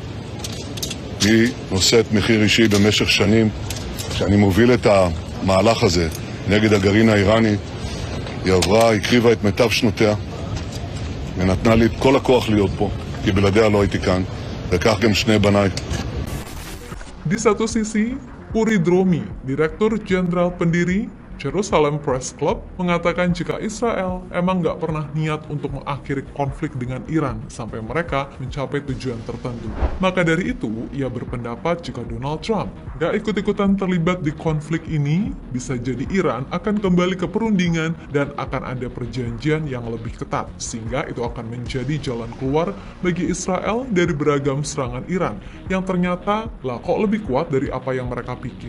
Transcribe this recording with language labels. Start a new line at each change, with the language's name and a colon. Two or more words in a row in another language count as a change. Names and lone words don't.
Hebrew: היא נושאת מחיר אישי במשך שנים. כשאני מוביל את המהלך הזה נגד הגרעין האיראני, היא הקריבה את מיטב שנותיה, ונתנה לי את כל הכוח להיות פה, כי בלעדיה לא הייתי כאן, וכך גם שני בניי.
Indonesian: Di satu sisi, Uri Dromi, Direktur Jenderal pendiri Jerusalem Press Club, mengatakan jika Israel emang nggak pernah niat untuk mengakhiri konflik dengan Iran sampai mereka mencapai tujuan tertentu. Maka dari itu, ia berpendapat jika Donald Trump nggak ikut-ikutan terlibat di konflik ini, bisa jadi Iran akan kembali ke perundingan dan akan ada perjanjian yang lebih ketat, sehingga itu akan menjadi jalan keluar bagi Israel dari beragam serangan Iran, yang ternyata lah kok lebih kuat dari apa yang mereka pikir.